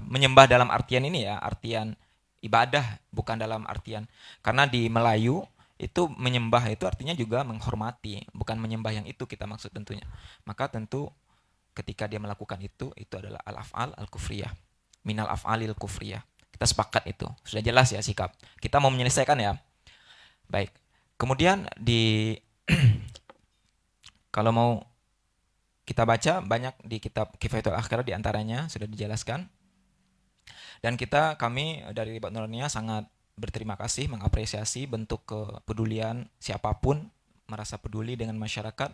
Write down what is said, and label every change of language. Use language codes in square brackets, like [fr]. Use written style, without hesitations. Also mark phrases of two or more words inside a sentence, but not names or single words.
[id] Menyembah dalam artian ini ya, artian ibadah, bukan dalam artian, karena di Melayu itu menyembah itu artinya juga menghormati, bukan menyembah yang itu kita maksud tentunya. Maka tentu ketika dia melakukan itu adalah [ar] الأفعال الكفرية، من الأفعال الكفرية. [id] Kita sepakat itu. Sudah jelas ya sikap. Kita mau menyelesaikan ya. Baik. Kemudian kalau mau kita baca banyak di kitab Kifayatul Akhirah, di antaranya sudah dijelaskan. Dan kami dari Ribat Nuraniyah sangat berterima kasih, mengapresiasi bentuk kepedulian siapapun merasa peduli dengan masyarakat.